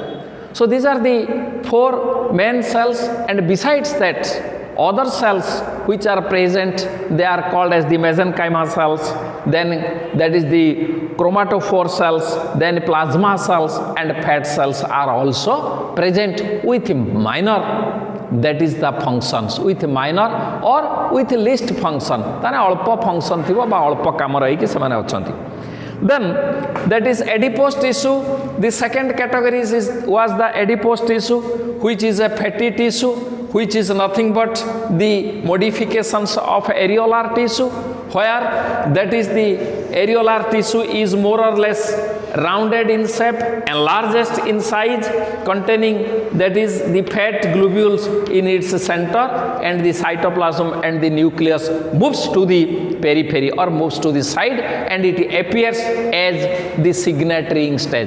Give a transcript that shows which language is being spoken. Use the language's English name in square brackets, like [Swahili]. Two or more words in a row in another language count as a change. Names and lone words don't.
[English] So these are the four main cells, and besides that, other cells which are present, they are called as the mesenchyma cells, then that is the chromatophore cells, then plasma cells and fat cells are also present with minor, that is the functions, with minor or with least function. [Odia] ତାନେ ଅଳ୍ପ function ଥିବ ବା ଅଳ୍ପ କାମ ରହି କି ସେମାନେ ଅଛନ୍ତି. [English] Then that is adipose tissue. The second category was the adipose tissue, which is a fatty tissue, which is nothing but the modifications of areolar tissue, where that is the areolar tissue is more or less rounded in shape and largest in size, containing that is the fat globules in its center, and the cytoplasm and the nucleus moves to the periphery or moves to the side, and it appears as the signature stage.